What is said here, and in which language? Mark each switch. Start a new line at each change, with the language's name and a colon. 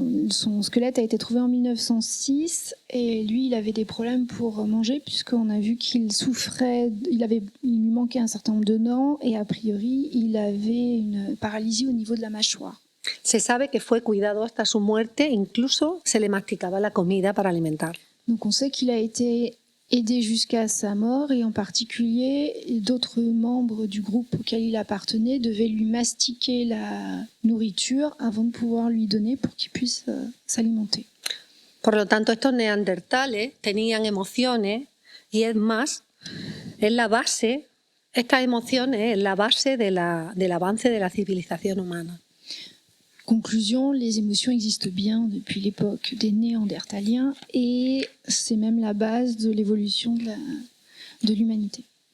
French: Son squelette a été trouvé en 1906 et lui, il avait des problèmes pour manger puisqu'on a vu qu'il souffrait, il lui manquait un certain nombre de dents et a priori, il avait une paralysie au niveau de la mâchoire.
Spanish: Se sabe que fue cuidado hasta su muerte, incluso se le masticaba la comida para alimentar.
French: Donc on sait qu'il a été aidé jusqu'à sa mort et en particulier d'autres membres du groupe auquel il appartenait devaient lui mastiquer la nourriture avant de pouvoir lui donner pour qu'il puisse s'alimenter.
Spanish: Por lo tanto, estos neandertales tenían emociones y es más, es la base, estas emociones es la base del avance de la civilización humana.
French: Conclusion, les émotions existent bien depuis l'époque des Néandertaliens et c'est même la base de l'évolution de l'humanité.